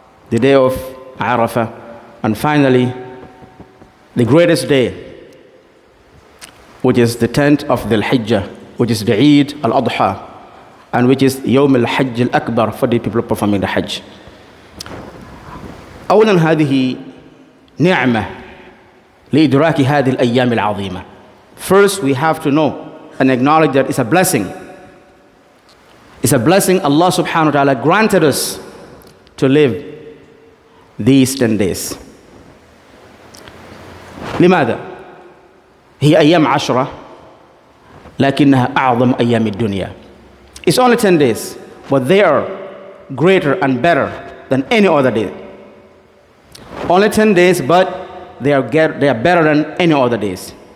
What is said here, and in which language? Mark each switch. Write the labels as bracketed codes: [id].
[en] The day of Arafah. And finally, the greatest day, which is the 10th of Dhu Al-Hijjah, which is the Eid Al-Adha, and which is Yawm Al-Hajj Al-Akbar for the people performing the Hajj. [ar] أولاً هذه نعمة لإدراك هذه الأيام العظيمة. [en] First, we have to know and acknowledge that it's a blessing. It's a blessing Allah subhanahu wa ta'ala granted us to live these 10 days. [ar] لماذا؟ هي أيام 10 لكنها أعظم أيام الدنيا. [en] It's only 10 days, but they are greater and better than any other day. Only 10 days, but they are better than any other days.